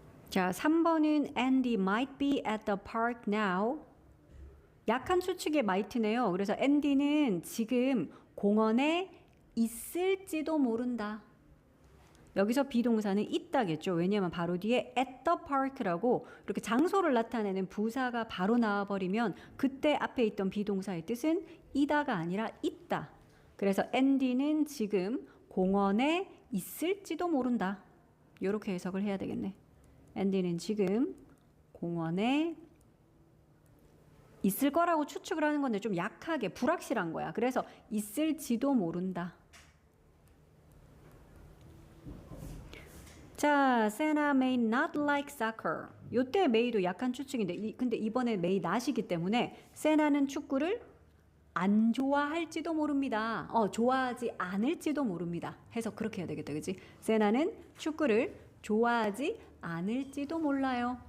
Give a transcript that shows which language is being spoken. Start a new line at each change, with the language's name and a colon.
Korean: 자, 3번은
English: Andy might be at the park now.
Korean: 약한 추측의 might네요. 그래서 Andy는 지금 공원에 있을지도 모른다. 여기서 비동사는 있다겠죠. 왜냐하면 바로 뒤에
English: at the park
Korean: 라고 이렇게 장소를 나타내는 부사가 바로 나와버리면 그때 앞에 있던 비동사의 뜻은 이다가 아니라 있다. 그래서 Andy는 지금 공원에 있을지도 모른다. 이렇게 해석을 해야 되겠네. Andy는 지금 공원에 있을 거라고 추측을 하는 건데 좀 약하게 불확실한 거야. 그래서 있을지도 모른다.
English: 자, Santa may not like soccer.
Korean: 요때 may도 약한 추측인데 근데 이번에 may not이기 때문에 Santa는 축구를 안 좋아할지도 모릅니다. 좋아하지 않을지도 모릅니다. 해서 그렇게 해야 되겠다. 그치? Santa는 축구를 좋아하지 않을지도 몰라요.